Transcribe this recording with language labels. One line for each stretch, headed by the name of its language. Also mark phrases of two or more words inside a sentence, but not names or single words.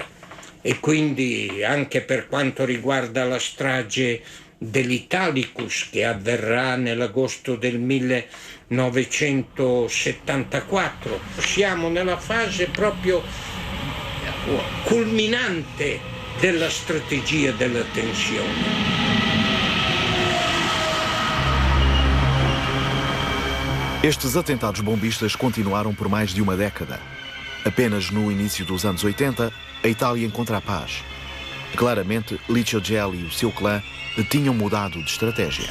Italian: E quindi anche per quanto riguarda la strage dell'Italicus che avverrà nell'agosto del 1974, siamo nella fase proprio culminante della strategia della tensione.
Portuguese: Estes atentados bombistas continuaram por mais de uma década. Apenas no início dos anos 80, a Itália encontra a paz. Claramente, Licio Gelli e o seu clã tinham mudado de estratégia.